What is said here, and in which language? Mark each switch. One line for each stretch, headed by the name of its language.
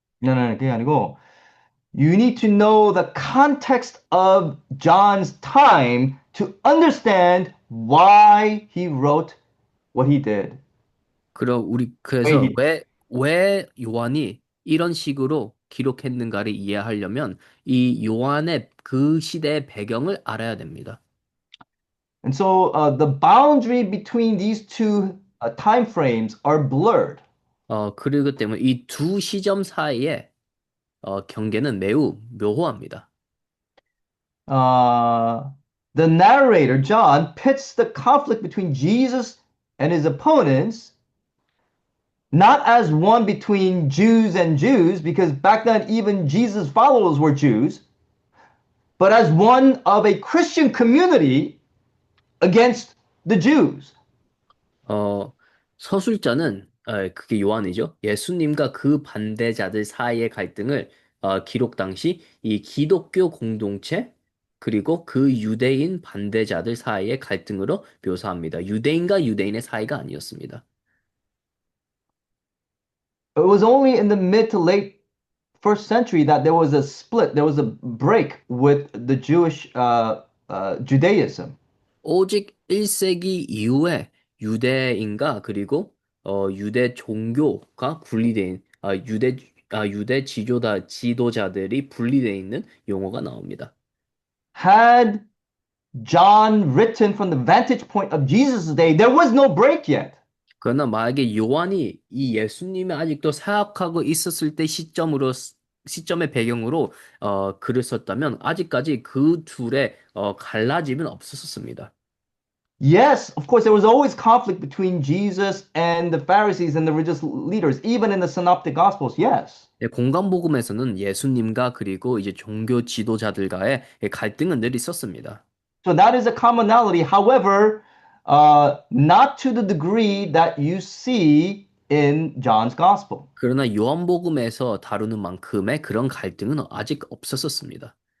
English: No, no, no,
Korean: 그게 아니고
English: you need to know the context of John's time to understand why he wrote what he did. Way
Korean: 그래서
English: he
Korean: 왜 요한이 이런 식으로 기록했는가를 이해하려면 이 요한의 그 시대의 배경을 알아야 됩니다.
English: And so the boundary between these two time frames are blurred.
Korean: 그리고 때문에 이 두 시점 사이의 경계는 매우 묘호합니다.
English: Uh, the narrator, John, pits the conflict between Jesus and his opponents not as one between Jews and Jews, because back then even Jesus' followers were Jews, but as one of a Christian community against the Jews.
Korean: 어, 서술자는 그게 요한이죠. 예수님과 그 반대자들 사이의 갈등을 기록 당시 이 기독교 공동체 그리고 그 유대인 반대자들 사이의 갈등으로 묘사합니다. 유대인과 유대인의 사이가 아니었습니다.
English: It was only in the mid to late first century that there was a split, there was a break with the Jewish Judaism.
Korean: 오직 1세기 이후에 유대인과 그리고 유대 종교가 분리된 유대 지도자들이 분리되어 있는 용어가 나옵니다.
English: Had John written from the vantage point of Jesus' day, there was no break yet.
Korean: 그러나 만약에 요한이 이 예수님이 아직도 사역하고 있었을 때 시점의 배경으로 글을 썼다면 아직까지 그 둘의 갈라짐은 없었습니다.
English: Yes, of course, there was always conflict between Jesus and the Pharisees and the religious leaders, even in the Synoptic Gospels. Yes.
Korean: 예, 공간복음에서는 예수님과 그리고 이제 종교 지도자들과의 갈등은 늘 있었습니다.
English: So that is a commonality. However, not to the degree that you see in John's Gospel.
Korean: 그러나 요한복음에서 다루는 만큼의 그런 갈등은 아직 없었습니다.